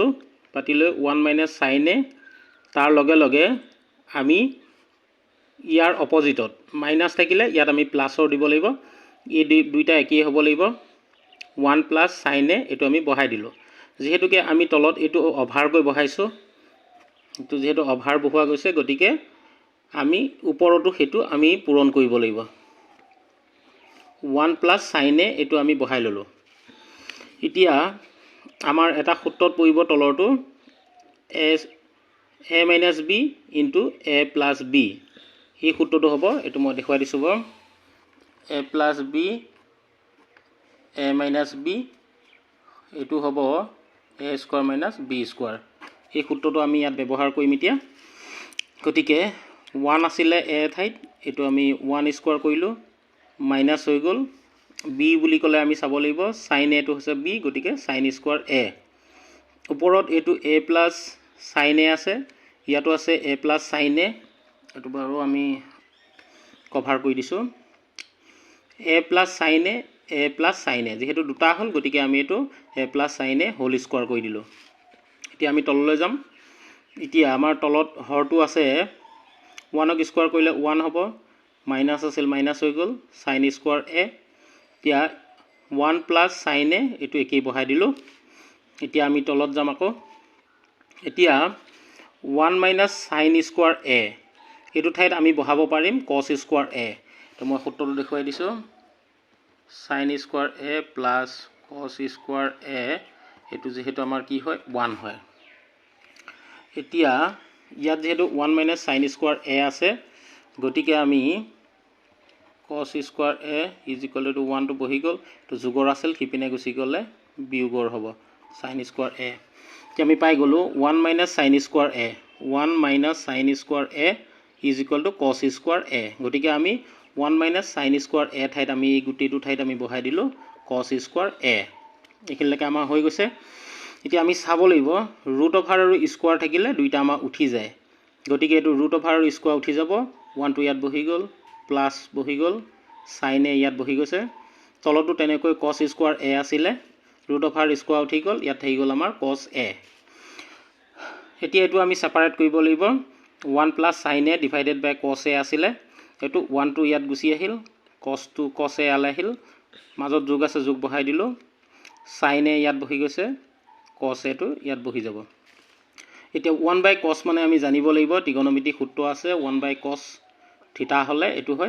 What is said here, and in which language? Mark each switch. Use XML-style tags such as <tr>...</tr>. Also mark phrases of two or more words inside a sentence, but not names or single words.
<as>পাতিলে 1 মাইনাছ</as> <en>sin a</en> <as>তাৰ লগে লগে আমি ইয়াৰ অপজিটত মাইনাছ থাকিলে ইয়াত আমি প্লাছৰ দিব লাগিব এই দুইটা একই হ'ব লাগিব 1 প্লাছ</as> <en>sin a</en> <as>এটো আমি বহাই দিলো যেহেতুকে আমি তলত এটো অভাৰ কৈ বহাইছো তো যেহেতু অভাৰ বহোৱা গৈছে গতিকে আমি ওপৰটো হেতু আমি পূৰণ কৰিব লাগিব 1 প্লাছ sin a এটো আমি বহাই ললো এতিয়া আমাৰ এটা সূত্ৰত পৰিব তলৰটো</as> <en>a minus b into a plus b</en> <as>এই সূত্ৰটো হ'ব এটো মই দেখুৱাই দিছো</as> <en>a plus b a minus b</en> <as>এটো হ'ব</as> <en>a square minus b square</en> <as>এই সূত্ৰটো আমি ইয়াত ব্যৱহাৰ কৰিম এতিয়া গতিকে 1 আছিল a ঠাইত এটো আমি 1 স্কয়াৰ কৰিলো মাইনাস হৈ গল b বুলি কলে আমি চাব লাগিব</as> <en>sin a</en> <as>টো হৈছে b গতিকে sin স্কয়াৰ a ওপৰত এটো</as> <en>a plus sin a</en> <as>আছে ইয়াতো আছে</as> <en>a plus sin a</en> <as>এটো বাৰু আমি কভাৰ কৰি দিছো</as> <en>a plus sin a</en> <as>যেহেতু দুটা হল গতিকে আমি এটো</as> <en>a plus sin a</en> <as>হোল স্কয়াৰ কৰি দিলো এতিয়া আমি তললৈ যাম এতিয়া আমাৰ তলত হৰটো আছে 1 ক স্কয়াৰ কৰিলে 1 হ'ব মাইনাস আছিল মাইনাস হৈ গল sin স্কয়াৰ a এতিয়া</as> <en>1 plus sin a</en> <as>এটো একেই বহাই দিলো এতিয়া আমি তলত যাম আকৌ এতিয়া</as> <en>1 minus sin</en> <as>স্কয়াৰ a এটো ঠাইত আমি বহাব পাৰিম cos স্কয়াৰ a তো মই সূত্ৰটো দেখুৱাই দিছো sin স্কয়াৰ a</as> <en>plus cos</en> <as>স্কয়াৰ a এটো যেহেতু আমাৰ কি হয় 1 হয় এতিয়া ইয়াত যেহেতু</as> <en>1 minus sin</en> <as>স্কয়াৰ a আছে গতিকে আমি cos স্কয়াৰ a</as> <en>is equal to 1</en> <as>টো বহি গল তো যোগৰ আছিল কিপিনে গুছি গলে বিয়োগৰ হ'ব sin স্কয়াৰ a কি আমি পাই গলো</as> <en>1 minus sin</en> <as>স্কয়াৰ a</as> <en>1 minus sin</en> <as>স্কয়াৰ a</as> <en>is equal to cos</en> <as>স্কয়াৰ a গতিকে আমি</as> <en>1 minus sin</en> <as>স্কয়াৰ a ঠাইত আমি এই গুটিটো ঠাইত আমি বহাই দিলো cos স্কয়াৰ a এখিনলৈকে আমাৰ হৈ গৈছে এতিয়া আমি চাব লাগিব ৰুট ওভাৰ আৰু স্কয়াৰ থাকিলে দুইটা আমাৰ উঠি যায় গতিকে এটো ৰুট ওভাৰ আৰু স্কয়াৰ উঠি যাব 1 টো ইয়াত বহি গল প্লাস বহি গল</as> <en>sin a</en> <as>ইয়াত বহি গৈছে তলটো তেনেকৈ cos স্কয়াৰ a আছিল ৰুট ওভাৰ স্কয়াৰ উঠি গল ইয়াত থাকি গল আমাৰ</as> <en>cos a</en> <as>এতিয়া এটো আমি সেপাৰেট কৰিব লাগিব</as> <en>1 plus sin a divided by cos a</en> <as>আছিল এটো 1 টো ইয়াত গুছি আহিল</as> <en>cos a</en> <as>আলে আহিল মাজত যোগ আছে যোগ বহাই দিলো</as> <en>sin a</en> <as>ইয়াত বহি গৈছে</as> <en>cos a</en> <as>টো ইয়াত বহি যাব এতিয়া</as> <en>1 by cos</en> <as>মানে আমি জানিব লাগিব ত্ৰিকোণমিতি সূত্ৰ আছে</as> <en>1 by cos</en> <as>থিটা হলে এটো হয়</as>